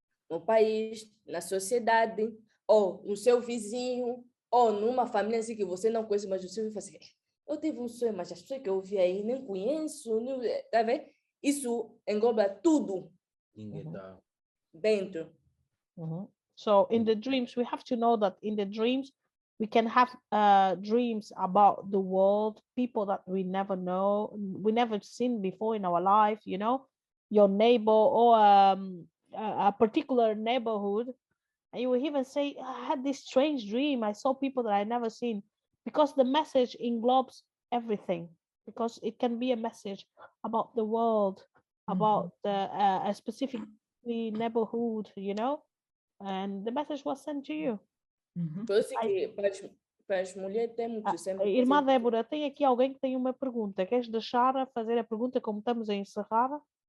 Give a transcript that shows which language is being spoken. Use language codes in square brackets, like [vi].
[pt] No país, na sociedade, ou no seu vizinho, ou numa família assim que você não conhece, mas você vai fazer, eu tive um sonho, mas as pessoas que eu vi aí nem conheço, não, tá vendo? Isso engloba tudo dentro. [en] So in the dreams, we have to know that in the dreams, we can have dreams about the world, people that we never know, we never seen before in our life, you know, your neighbor or a particular neighborhood. And you will even say, I had this strange dream. I saw people that I never seen, because the message englobes everything, because it can be a message about the world, about a specific neighborhood, you know, and the message was sent to you. [pt] Por isso que para as mulheres temos sempre... Irmã Débora, tem aqui alguém que tem uma pergunta. Queres deixar a fazer a pergunta como estamos a encerrar?